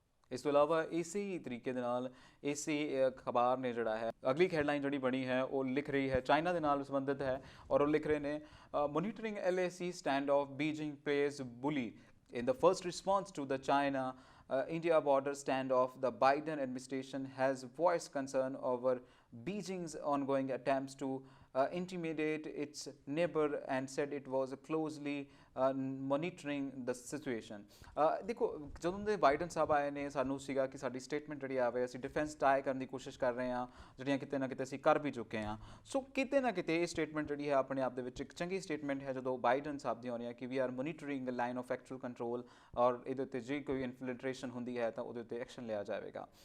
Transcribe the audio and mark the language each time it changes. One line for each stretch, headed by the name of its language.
Punjabi: ਇਸ ਤੋਂ ਇਲਾਵਾ ਇਸੇ ਤਰੀਕੇ ਦੇ ਨਾਲ ਇਸੇ ਅਖਬਾਰ ਨੇ ਜਿਹੜਾ ਹੈ ਅਗਲੀ ਹੈਡਲਾਈਨ ਜਿਹੜੀ ਬਣੀ ਹੈ ਉਹ ਲਿਖ ਰਹੀ ਹੈ ਚਾਈਨਾ ਦੇ ਨਾਲ ਸੰਬੰਧਿਤ ਹੈ ਔਰ ਉਹ ਲਿਖ ਰਹੇ ਨੇ
English: Monitoring LAC stand off Beijing plays bully in the first response to the China-India border standoff. The Biden administration has voiced concern over Beijing's ongoing attempts to intimidate its neighbor and said it was closely monitoring the situation.
Punjabi: ਦੇਖੋ ਜਦੋਂ ਦੇ Biden ਸਾਹਿਬ ਆਏ ਨੇ ਸਾਨੂੰ ਸੀਗਾ ਕਿ ਸਾਡੀ statement ਜਿਹੜੀ ਆਵੇ ਅਸੀਂ ਡਿਫੈਂਸ ਟਾਈ ਕਰਨ ਦੀ ਕੋਸ਼ਿਸ਼ ਕਰ ਰਹੇ ਹਾਂ, ਜਿਹੜੀਆਂ ਕਿਤੇ ਨਾ ਕਿਤੇ ਅਸੀਂ ਕਰ ਵੀ ਚੁੱਕੇ ਹਾਂ। ਸੋ ਕਿਤੇ ਨਾ ਕਿਤੇ ਇਹ ਸਟੇਟਮੈਂਟ ਜਿਹੜੀ ਹੈ ਆਪਣੇ ਆਪ ਦੇ ਵਿੱਚ ਇੱਕ ਚੰਗੀ ਸਟੇਟਮੈਂਟ ਹੈ ਜਦੋਂ ਬਾਈਡਨ ਸਾਹਿਬ ਦੀ ਆਉਣੀ ਹੈ ਕਿ
English: we are monitoring line of actual control
Punjabi: ਔਰ ਇਹਦੇ ਉੱਤੇ ਜੇ ਕੋਈ ਇਨਫਿਲਟ੍ਰੇਸ਼ਨ ਹੁੰਦੀ ਹੈ ਤਾਂ ਉਹਦੇ ਉੱਤੇ ਐਕਸ਼ਨ ਲਿਆ ਜਾਵੇਗਾ।